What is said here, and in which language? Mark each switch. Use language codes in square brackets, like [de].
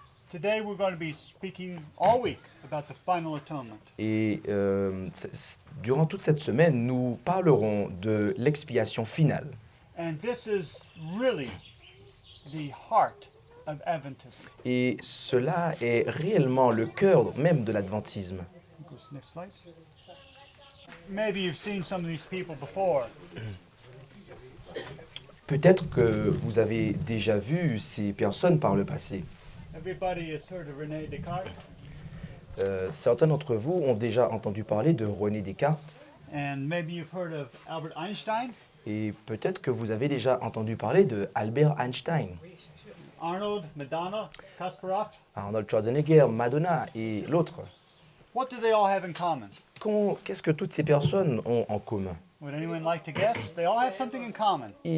[en] Today we're going to be speaking all week about the final atonement. [fr] Et durant toute cette semaine, nous parlerons de l'expiation finale. [en] And this is really the heart of Adventism. [fr] Et cela est réellement le cœur même de l'adventisme. [en] Go to the next slide. Maybe you've seen some of these people before. [fr] Peut-être que vous avez déjà vu ces personnes par le passé. [en] Everybody has heard of René Descartes, [fr] Certains d'entre vous ont déjà entendu parler de René Descartes [en] and maybe you've heard of Albert Einstein, [fr] et peut-être que vous avez déjà entendu parler de Albert Einstein, [en] Arnold, Madonna, Kasparov. [fr] Arnold Schwarzenegger, Madonna et l'autre. [en] What do they all have in common? [fr] Qu'est-ce que toutes ces personnes ont en commun? [en] Would anyone like to guess? They all have something in common.